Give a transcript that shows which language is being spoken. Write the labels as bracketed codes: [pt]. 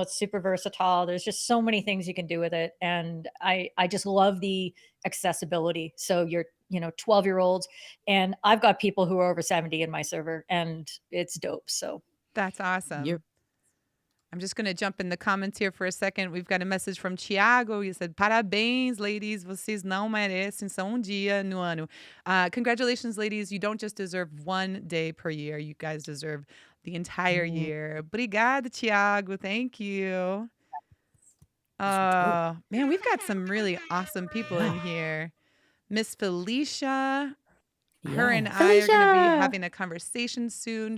[en] It's super versatile. There's just so many things you can do with it. And I just love the accessibility. So you're 12-year-olds, and I've got people who are over 70 in my server, and it's dope. So that's awesome. Yep. I'm just going to jump in the comments here for a second. We've got a message from Thiago. He said, [pt] parabéns, [en] ladies. [pt] Vocês não merecem só dia no ano. [en] Congratulations, ladies. You don't just deserve one day per year. You guys deserve the entire year. [pt] Obrigada, [en] Thiago. Thank you. Oh, man, we've got some really awesome people in here. Miss Felicia. Her and I are going to be having a conversation soon.